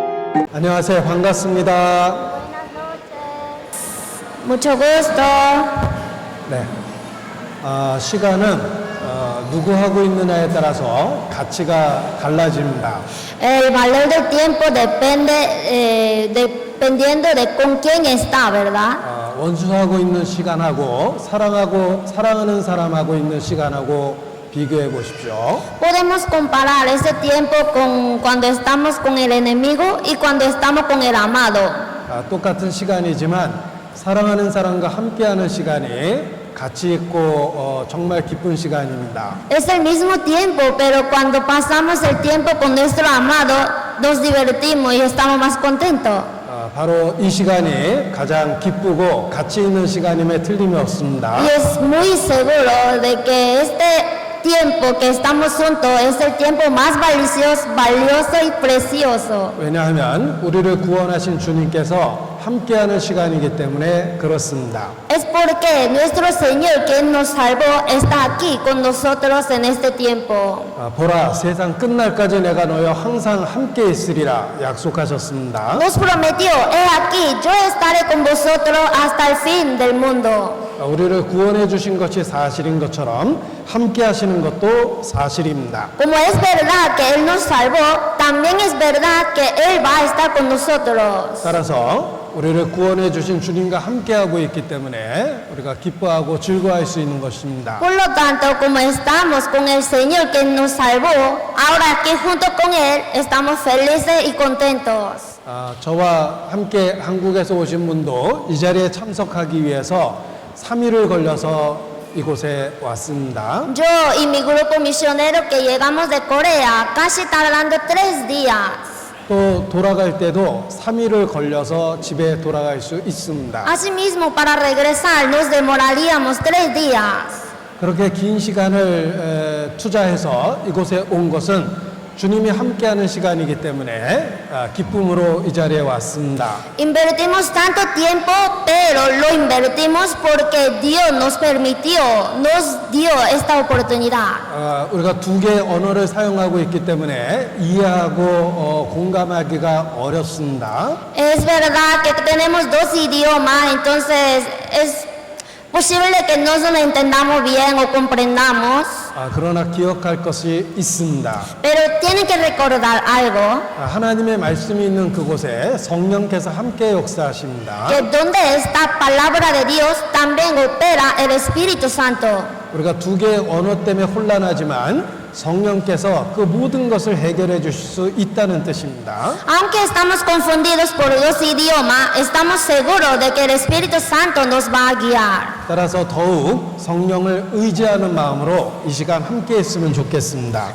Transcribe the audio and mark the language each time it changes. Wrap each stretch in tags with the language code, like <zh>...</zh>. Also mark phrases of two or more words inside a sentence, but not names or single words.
<ko>안녕하세요. 반갑습니다.</ko> <es>Mucho gusto.</es> <ko>네. 시간은 누구 하고 있느냐에 따라서 가치가 달라집니다.</ko> <es>El valor del tiempo depende dependiendo de con quién está, ¿verdad?</es> <ko>원수하고 있는 시간하고 사랑하는 사람하고 있는 시간하고 비교해 보십시오.</ko> <es>Podemos comparar ese tiempo con cuando estamos con el enemigo y cuando estamos con el amado.</es> <ko>똑같은 시간이지만 사랑하는 사람과 함께하는 시간이 가치 있고 정말 기쁜 시간입니다.</ko> <es>Es el mismo tiempo, pero cuando pasamos el tiempo con nuestro amado, nos divertimos y estamos más contentos.</es> <ko>바로 이 시간이 가장 기쁘고 가치 있는 시간임에 틀림이 없습니다.</ko> <es>Y es muy seguro de que este tiempo que estamos juntos es el tiempo más valioso y precioso.</es> <ko>왜냐하면 우리를 구원하신 주님께서 함께하는 시간이기 때문에 그렇습니다.</ko> <es>Es porque nuestro Señor, quien nos salvó, está aquí con nosotros en este tiempo.</es> <ko>보라, 세상 끝날까지 내가 너희와 항상 함께 있으리라 약속하셨습니다.</ko> <es>Nos prometió, he aquí, yo estaré con vosotros hasta el fin del mundo.</es> <ko>우리를 구원해 주신 것이 사실인 것처럼 함께 하시는 것도 사실입니다.</ko> <es>Como es verdad que Él nos salvó, también es verdad que Él va a estar con nosotros.</es> <ko>따라서 우리를 구원해 주신 주님과 함께하고 있기 때문에 우리가 기뻐하고 즐거워할 수 있는 것입니다.</ko> <es>Por lo tanto, como estamos con el Señor que nos salvó, ahora aquí junto con Él estamos felices y contentos.</es> <ko>저와 함께 한국에서 오신 분도 이 자리에 참석하기 위해서 3일을 걸려서 이곳에 왔습니다.</ko> <es>Yo y mi grupo misionero que llegamos de Corea, casi tardando 3 días.</es> <ko>또 돌아갈 때도 3일을 걸려서 집에 돌아갈 수 있습니다.</ko> <es>Asimismo, para regresar nos demoraríamos 3 días.</es> <ko>그렇게 긴 시간을 투자해서 이곳에 온 것은 주님이 함께하는 시간이기 때문에 기쁨으로 이 자리에 왔습니다.</ko> <es>Invertimos tanto tiempo, pero lo invertimos porque Dios nos permitió, nos dio esta oportunidad.</es> <ko>우리가 2개의 언어를 사용하고 있기 때문에 이해하고 공감하기가 어렵습니다.</ko> <es>Es verdad que tenemos 2 idiomas, entonces es posible que no nos entendamos bien o comprendamos.</es> <ko>그러나 기억할 것이 있습니다.</ko> <es>Pero tienen que recordar algo,</es> <ko>하나님의 말씀이 있는 그곳에 성령께서 함께 역사하십니다.</ko> <es>que donde está palabra de Dios también opera el Espíritu Santo.</es> <ko>우리가 2개의 언어 때문에 혼란하지만 성령께서 그 모든 것을 해결해 주실 수 있다는 뜻입니다.</ko> <es>Aunque estamos confundidos por 2 idiomas, estamos seguros de que el Espíritu Santo nos va a guiar.</es> <ko>따라서 더욱 성령을 의지하는 마음으로 이 시간 함께 했으면 좋겠습니다.</ko>